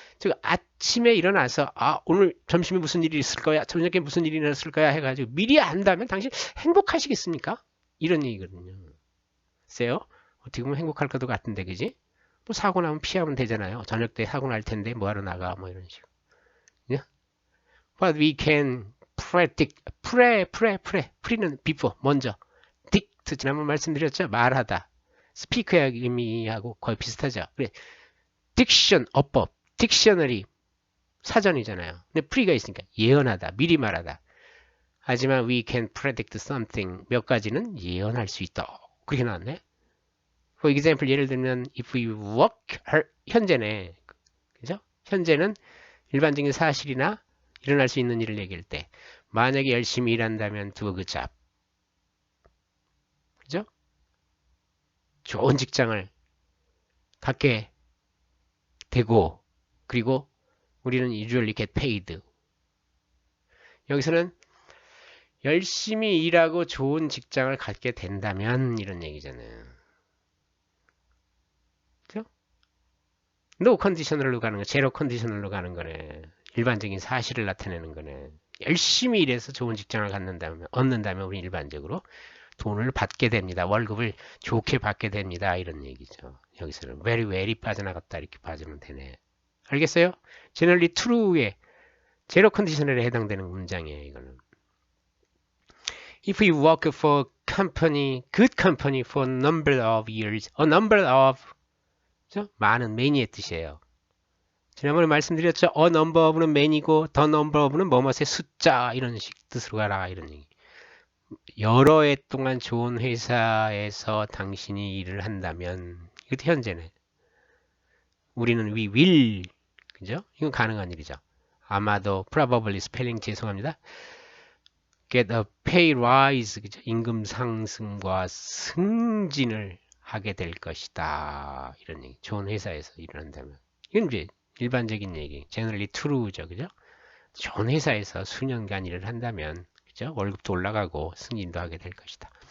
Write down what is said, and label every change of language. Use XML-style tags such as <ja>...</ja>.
<ko>즉 아침에 일어나서 오늘 점심에 무슨 일이 있을 거야, 저녁에 무슨 일이 일어났을 거야 해가지고 미리 안다면 당신 행복하시겠습니까? 이런 얘기거든요. 글쎄요. 어떻게 보면 행복할 것도 같은데, 그지? 뭐 사고 나면 피하면 되잖아요. 저녁 때 사고 날 텐데 뭐하러 나가, 뭐 이런 식으로.</ko> <en>But we can predict, pre는 before,</en> <ko>먼저. dict, 지난번 말씀드렸죠? 말하다. speak의 의미하고 거의 비슷하죠. 그래. diction, 어법, dictionary, 사전이잖아요. 근데 pre가 있으니까 예언하다, 미리 말하다. 하지만</ko> <en>we can predict something,</en> <ko>몇 가지는 예언할 수 있다. 그렇게 나왔네.</ko> <en>For example,</en> <ko>예를 들면</ko> <en>if we work,</en> <ko>현재네. 그죠? 현재는 일반적인 사실이나 일어날 수 있는 일을 얘기할 때 만약에 열심히 일한다면</ko> <en>do a good job.</en> <ko>그죠? 좋은 직장을 갖게 되고 그리고 우리는</ko> <en>usually get paid.</en> <ko>여기서는 열심히 일하고 좋은 직장을 갖게 된다면 이런 얘기잖아요. 그죠? no 컨디셔널로 가는 거, 제로 컨디셔널로 가는 거네. 일반적인 사실을 나타내는 거네. 열심히 일해서 좋은 직장을 얻는다면 우리 일반적으로 돈을 받게 됩니다. 월급을 좋게 받게 됩니다. 이런 얘기죠. 여기서는 very 빠져나갔다 이렇게 봐주면 되네. 알겠어요? generally true의 제로 컨디셔널에 해당되는 문장이에요. 이거는.</ko> <en>If you work for company, good company for a number of years, a number of, 그죠?</en> <ko>많은, many의 뜻이에요. 지난번에 말씀드렸죠. a number of는 many고, the number of는 뭐뭐의 숫자, 이런 식 뜻으로 가라, 이런 얘기. 여러 해 동안 좋은 회사에서 당신이 일을 한다면, 이것도 현재네. 우리는</ko> <en>we will,</en> <ko>그죠? 이건 가능한 일이죠. 아마도, probably, 스펠링 죄송합니다.</ko> <en>get a pay rise, 그죠?</en> <ko>임금 상승과 승진을 하게 될 것이다. 이런 얘기. 좋은 회사에서 일을 한다면. 이건 이제 일반적인 얘기. generally true죠. 그죠? 좋은 회사에서 수년간 일을 한다면, 그죠? 월급도 올라가고 승진도 하게 될 것이다.</ko>